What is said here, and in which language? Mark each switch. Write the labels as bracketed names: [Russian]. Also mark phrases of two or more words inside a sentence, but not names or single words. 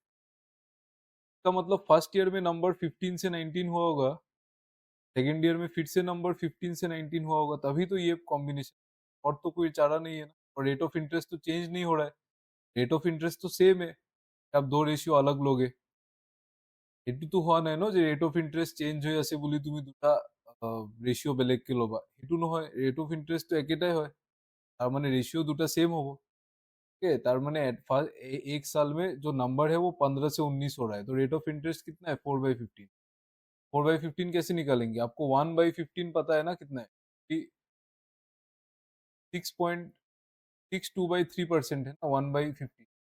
[Hindi] इसका मतलब [English] first year [Hindi] में नंबर 15 से 19 हुआ होगा, [English] second year [Hindi] में फिर से नंबर 15 से 19 हुआ होगा, तभी तो ये कॉम्बिनेशन। और तो कोई चारा नहीं है ना। और [English] rate of interest [Hindi] तो चेंज नहीं हो रहा है, [English] rate of interest [Hindi] तो सेम है। आप दो रेशियो अलग लोगे, [Assamese] এটু তো হোৱা নাই ন যে [English] rate of interest [Assamese] চেঞ্জ হৈ আছে বুলি তুমি দুটা ৰেচিঅ' বেলেগকে ল'বা, সেইটো নহয়। [English] rate of interestটো [Assamese] একেটাই হয়, তাৰ মানে ৰেচিঅ' দুটা [Hindi] सेम होगा। ठीक है, [Assamese] তাৰ মানে [Hindi] एक साल में जो नंबर है वो 15 से 19 हो रहा है, तो [English] rate of interest [Hindi] कितना है 4/15। 4/15 कैसे निकालेंगे? आपको 1/15 पता है ना कितना है? 6.62/3% है ना 1/15।